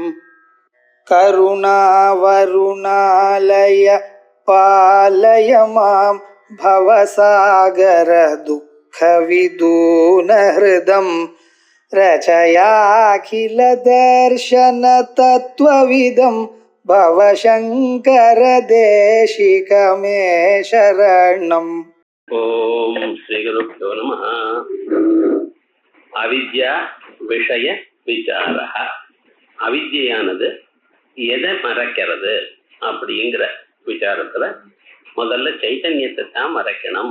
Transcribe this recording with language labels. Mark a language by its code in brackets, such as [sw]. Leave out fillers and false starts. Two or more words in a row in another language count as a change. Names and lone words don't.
[sa] करुणावरुणालय पालय मां भवसागर दुःखविदूनहृदं रचयाखिल दर्शन तत्त्वविदं भवशङ्कर देशिकमे शरणम्. ॐ श्रीगुरुभ्यो नमः। अविद्या विषय विचारः. [ta] அவித்யானது எதை மறைக்கிறது அப்படிங்கிற விசாரத்துல முதல்ல சைத்தன்யத்தை தான் மறைக்கணும்.